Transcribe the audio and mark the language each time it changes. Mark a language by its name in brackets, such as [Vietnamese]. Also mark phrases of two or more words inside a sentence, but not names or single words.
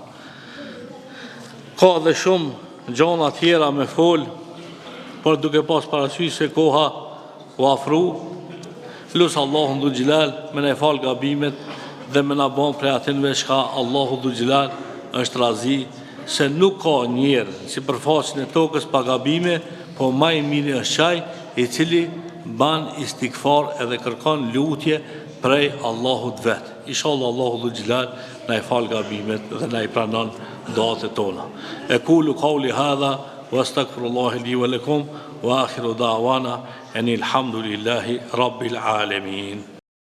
[Albanian] Ka dhe shumë gjona tjera me fol, por duke pas parasysh se koha u afru, lusë Allahu Dhul Xhelal me ne fal gabimet dhe me na bon prej atinve shka Allahu Dhul Xhelal është razi, se nuk ka njerë si përfaqësin e tokës pa gabime, po ma i miri është qaj i cili ban istikfar edhe kërkon lutje prej Allahut vet. Inshallah Allahu Dhul Xhelal na i fal gabimet dhe na i pranon duat e tona. [Arabic] أقول قولي هذا وأستغفر الله لي ولكم وآخر دعوانا أن الحمد لله رب العالمين.